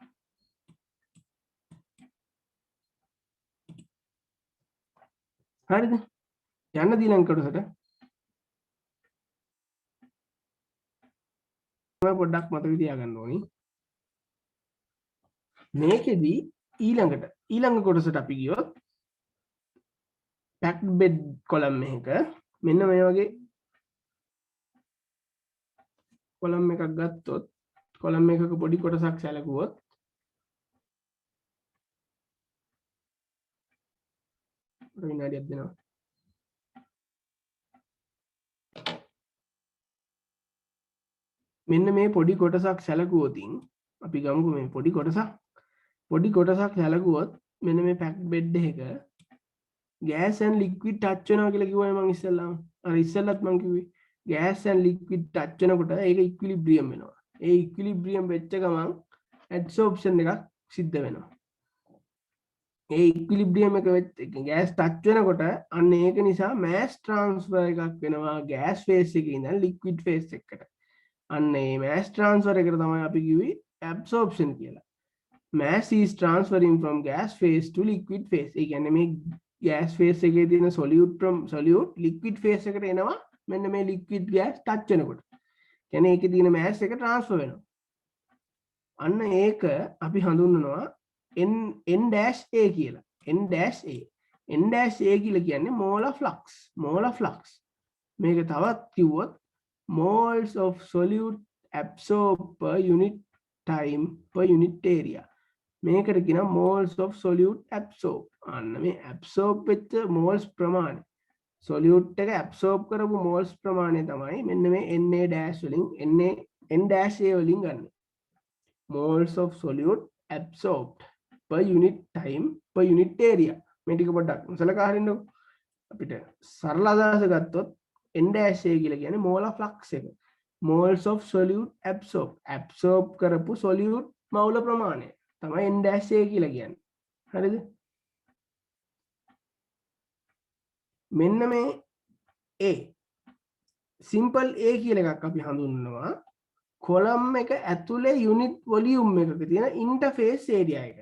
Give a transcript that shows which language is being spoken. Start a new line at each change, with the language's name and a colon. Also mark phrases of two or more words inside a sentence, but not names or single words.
Sinhala: හරිද? යන්න ඊළඟ කොටසට. මම පොඩ්ඩක් මතක තියාගන්න ඕනි. මේකෙදි ඊළඟ කොටසට අපි ගියොත්
English: packed bed column
Sinhala: එකක මෙන්න මේ වගේ column එකක් ගත්තොත් column එකක පොඩි කොටසක් සැලකුවොත් විනාඩියක් දෙනවා. මෙන්න මේ පොඩි කොටසක් සැලකුවොතින් අපි ගමුකෝ මේ පොඩි කොටසක් සැලකුවොත් මෙන්න මේ
English: packed bed
Sinhala: එක
English: gas and liquid touch
Sinhala: වෙනවා කියලා කිව්වනේ මම ඉස්සෙල්ලාම. අර ඉස්සෙල්ලත් මම කිව්වේ
English: gas and liquid touch
Sinhala: වෙනකොට ඒක equilibrium වෙනවා. ඒ equilibrium වෙච්ච ගමන් adsorption එකක් සිද්ධ වෙනවා. ඒ equilibrium එක වෙච්ච
English: gas touch
Sinhala: වෙනකොට අන්න ඒක නිසා
English: mass transfer
Sinhala: එකක් වෙනවා
English: gas phase
Sinhala: එකේ ඉඳන්
English: liquid phase
Sinhala: එකට. අන්න ඒ
English: mass transfer
Sinhala: එකට තමයි අපි කිව්වේ absorption කියලා.
English: mass is transferring from gas phase to liquid phase.
Sinhala: ඒ කියන්නේ මේ
English: gas phase
Sinhala: එකේ තියෙන
English: solute liquid phase
Sinhala: එකට එනවා මෙන්න මේ
English: liquid gas touch
Sinhala: වෙනකොට. කියන්නේ ඒකේ තියෙන mass එක transfer වෙනවා. අන්න ඒක අපි හඳුන්වනවා n-a කියලා. n-a කියලා කියන්නේ
English: molar flux.
Sinhala: මේක තවත් කිව්වොත්
English: moles of solute absorbed per unit time per unit area.
Sinhala: මේකට කියනවා
English: moles of solute absorb.
Sinhala: අන්න මේ absorb වෙච්ච moles ප්‍රමාණය solute එක absorb කරපු moles ප්‍රමාණය තමයි මෙන්න මේ na- වලින් n-a වලින් ගන්න.
English: moles of solute absorbed per unit time per unit area.
Sinhala: මේ ටික පොඩ්ඩක් සලකා හරින්නකො. අපිට සරල අදහස ගත්තොත් n-a කියලා කියන්නේ
English: molar flux
Sinhala: එක.
English: moles of solute absorb
Sinhala: කරපු solute මවුල ප්‍රමාණය තමයි n-a කියලා කියන්නේ. හරිද? මෙන්න මේ A සිම්පල් A කියලා එකක් අපි හඳුන්වනවා කොලම් එක ඇතුලේ
English: unit volume
Sinhala: එකක තියෙන
English: interface area
Sinhala: එකට.